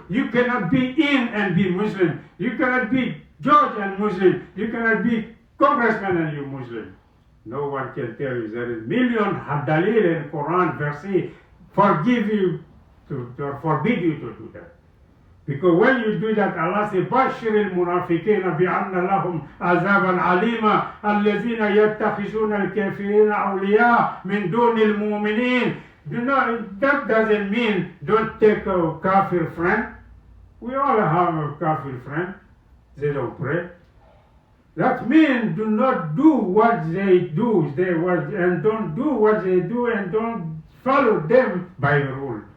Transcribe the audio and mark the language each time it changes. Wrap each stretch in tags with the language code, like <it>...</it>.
<en>You cannot be in and be Muslim. You cannot be judge and Muslim. You cannot be congressman and you Muslim. No one can tell you. There is million dalil in Quran verses forbid you to do that. Because when you do that, Allah says,</en> <ar>بَشِّرِ الْمُنَافِقِينَ بِأَنَّ لَهُمْ عَذَابًا عَلِيمًا الَّذِينَ يَتَّخِذُونَ الْكَافِرِينَ أَوْلِيَاءَ مِنْ دُونِ الْمُؤْمِنِينَ.</ar> <en>That doesn't mean don't take a kafir friend. We all have a kafir friend. They don't pray. That means do not do what they do, and don't do what they do, and don't follow them by the rule.</en>